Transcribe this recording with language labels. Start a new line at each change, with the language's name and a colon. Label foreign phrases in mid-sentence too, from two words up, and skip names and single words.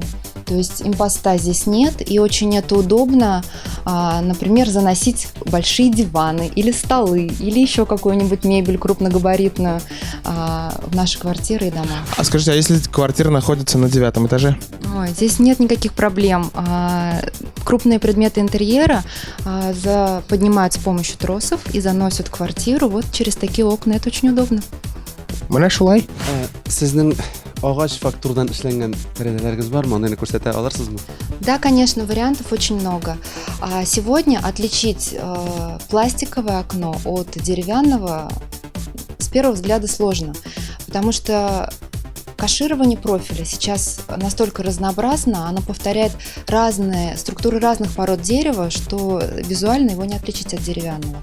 Russian: То есть импоста здесь нет, и очень это удобно, например, заносить большие диваны или столы, или еще какую-нибудь мебель крупногабаритную в наши квартиры и дома. А скажите, а если квартира находится на 9 этаже? Ой, здесь нет никаких проблем. Крупные предметы интерьера поднимают с помощью тросов и заносят в квартиру вот через такие окна. Это очень удобно.
Tatar: Менә шулай. Сезнең агач фактурдан эшләнгән тәрәзәләрегез бармы? Аны күрсәтә алырсызмы?
Russian: Да, конечно, вариантов очень много. Сегодня отличить пластиковое окно от деревянного с первого взгляда сложно, потому что каширование профиля сейчас настолько разнообразно, оно повторяет структуры разных пород дерева, что визуально его не отличить от деревянного.